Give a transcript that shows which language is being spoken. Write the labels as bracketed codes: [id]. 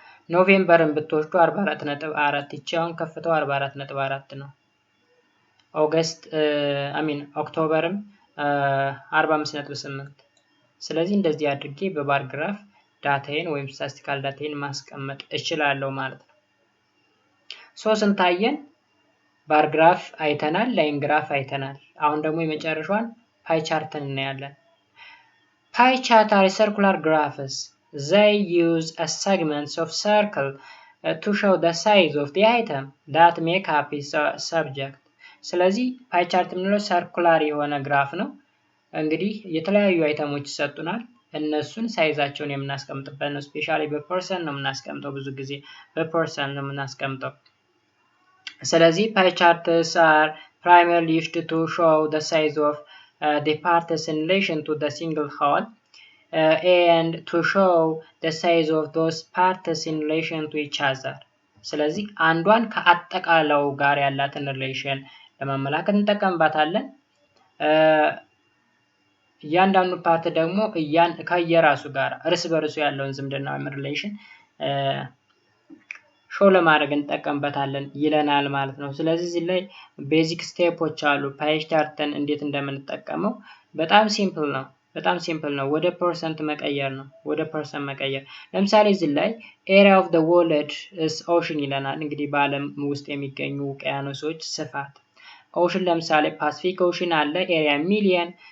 [am] ኖቬምበርን ብትወስዱ 44.4 ይቺ አሁን ከፍታው 44.4 ነው። ኦገስት ኦክቶበርም 45.8። ስለዚህ እንደዚህ አድርጌ በባር ግራፍ ዳታዬን ወይም ስታቲስቲካል ዳታዬን ማስቀመጥ እችላለሁ ማለት ነው። ስንታየን ባር ግራፍ አይተናል፣ ላይን ግራፍ አይተናል። አሁን ደግሞ የመጨረሻውን ፓይ ቻርትን እናያለን። ፓይ ቻርት [en] are circular graphs. They use a segments of circle to show the size of the item that make up its subject. [am] ስለዚህ ፓይ ቻርት የምንለው ሰርኩላር የሆነ ግራፍ ነው። እንግዲህ የተለያዩ አይተሞች ይሰጡናል። እነሱን ሳይዛቸውን የምናስቀምጥበት ነው። ስፔሻሊ በፐርሰንት ነው የምናስቀምጠው። ብዙ ጊዜ በፐርሰንት ነው የምናስቀምጠው። ስለዚህ ፓይ ቻርትስ [en] are primarily used to show the size of the parts in relation to the single whole and to show the size of those parts in relation to each other. [am] ስለዚህ አንዷን ከአጠቃላው ጋር ያላትን ሪሌሽን ለማመላከት እንጠቀምባታለን። እያንዳንዱ ፓርት ደግሞ ከየራሱ ጋር እርስ በርሱ ያለውን ዝምድና ወይም ሪሌሽን ሾው ለማድረግ እንጠቀምበታለን ይለናል ማለት ነው። ስለዚህ እዚህ ላይ ቤዚክ ስቴፖች አሉ። ፓይ ቻርትን እንዴት እንደምንጠቀመው በጣም ሲምፕል ነው። በጣም ሲምፕል ነው። ወደ ፐርሰንት መቀየር ነው። ወደ ፐርሰንት መቀየር። ለምሳሌ እዚህ ላይ [en] ኤሪያ ኦፍ ዘ ወርልድ ኢዝ ኦሽን [am] ይለናል። እንግዲህ በዓለም ውስጥ የሚገኙ ውቅያኖሶች ስፋት ኦሽን ለምሳሌ ፓሲፊክ ኦሽን አለ። ኤሪያ ሚሊየን